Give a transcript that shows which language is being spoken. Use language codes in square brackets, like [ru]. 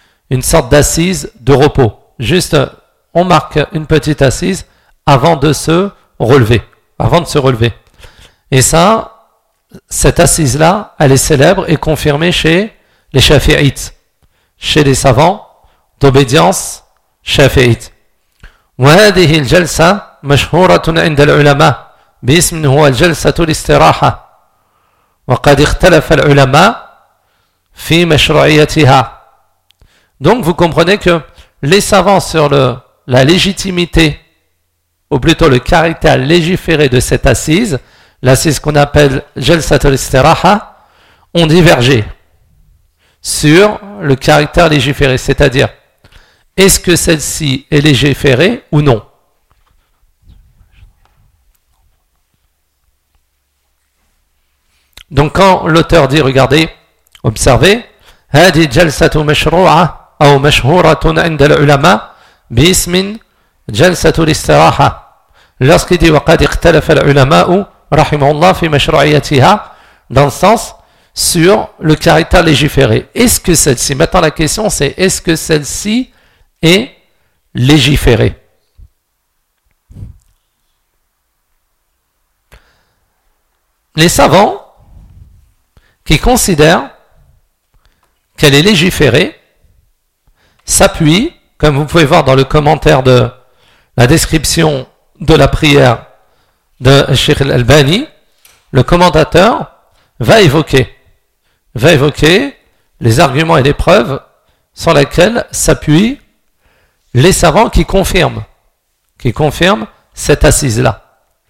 [fr] Une sorte d'assise de repos. Juste, on marque une petite assise avant de se relever. Avant de se relever. Et ça, cette assise-là, elle est célèbre et confirmée chez les Shafi'ites, chez les savants d'obédience Shafi'ite. [ar] وهذه الجلسة مشهورة عند العلماء باسم هو الجلسة الاستراحة وقد اختلف العلماء في مشروعيتها. [fr] Donc vous comprenez que les savants sur la légitimité, ou plutôt le caractère légiféré de cette assise, l'assise qu'on appelle Jalsat al-Istiraha, ont divergé sur le caractère légiféré, c'est-à-dire est-ce que celle-ci est légiférée ou non. Donc quand l'auteur dit, regardez, observez, « [ar] هذه جلسة مشروعة أو مشهورة عند العلماء باسم جلسة الاستراحة [fr] » Lorsqu'il dit « [ar] وقد اختلف العلماء رحمه الله في مشروعيتها [fr] » dans le sens sur le caractère légiféré. Est-ce que celle-ci, maintenant la question c'est « est-ce que celle-ci est légiférée ?» Les savants qui considèrent qu'elle est légiférée, s'appuie, comme vous pouvez voir dans le commentaire de la description de la prière de Cheikh Al-Albani, le commentateur va évoquer les arguments et les preuves sur lesquels s'appuient les savants qui confirment cette assise-là.